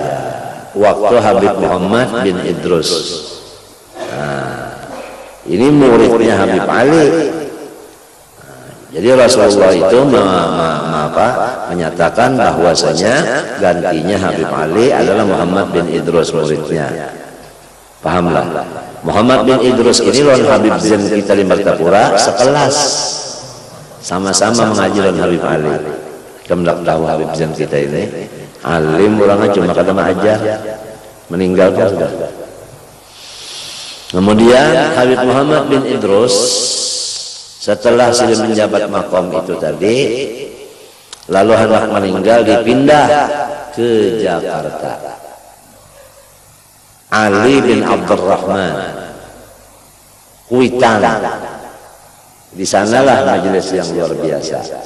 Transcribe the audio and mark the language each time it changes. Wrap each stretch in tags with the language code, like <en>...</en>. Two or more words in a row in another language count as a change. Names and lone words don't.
<id>Waktu Habib Muhammad bin Idrus. Nah, ini muridnya Habib Ali. Jadi Rasulullah itu menyatakan bahwasanya gantinya Habib Ali adalah Muhammad bin Idrus muridnya. Pahamlah. Muhammad bin Idrus ini lawan Habib Zain kita di Martapura sekelas. Sama-sama mengaji lawan Habib Ali. Kamu tahu Habib Zain kita ini alim orangnya cuma kada mengajar. Meninggal kan sudah. Kemudian Habib Muhammad bin Idrus setelah sudah menjabat makom itu tadi, lalu hendak meninggal dipindah ke Jakarta. Ali bin Abdurrahman Kuitan, di sanalah majelis yang luar biasa.</id>